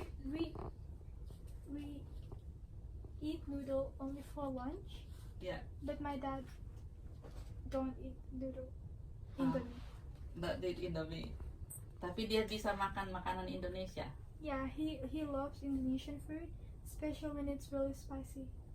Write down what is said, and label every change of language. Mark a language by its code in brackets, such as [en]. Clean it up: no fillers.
[en] We eat noodle only for lunch. Yeah. But my dad don't eat noodle. Indomie. [id] Nggak di Indomie. Tapi dia bisa makan makanan Indonesia. [en] Yeah, he loves Indonesian food, especially when it's really spicy.